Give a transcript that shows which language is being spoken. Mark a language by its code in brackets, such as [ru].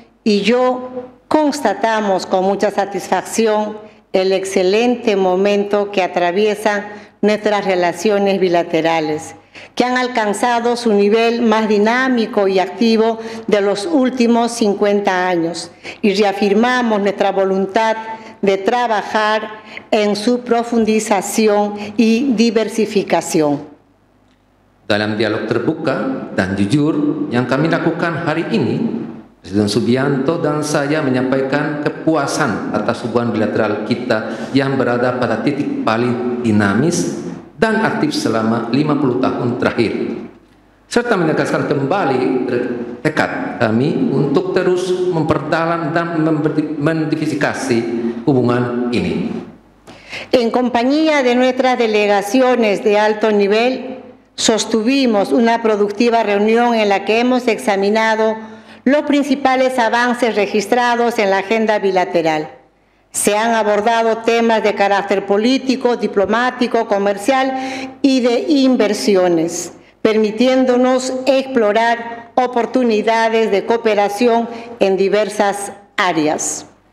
[es] y yo constatamos con mucha satisfacción el excelente momento que atraviesan nuestras relaciones bilaterales, que han alcanzado su nivel más dinámico y activo de los últimos 50 años, y reafirmamos nuestra voluntad de trabajar en su profundización y diversificación. [id] Dalam dialog terbuka dan jujur yang kami lakukan hari ini, Presiden Subianto dan saya menyampaikan kepuasan atas hubungan bilateral kita yang berada pada titik paling dinamis dan aktif selama 50 tahun terakhir, serta menegaskan kembali tekad kami untuk terus memperdalam dan mendiversifikasi hubungan ini. [es] En compañía de nuestras delegaciones de alto nivel, sostuvimos una productiva reunión en la que hemos examinado los principales avances registrados en la agenda bilateral. Se han abordado temas de carácter político, diplomático, comercial y de inversiones, permitiéndonos explorar oportunidades de cooperación en diversas áreas.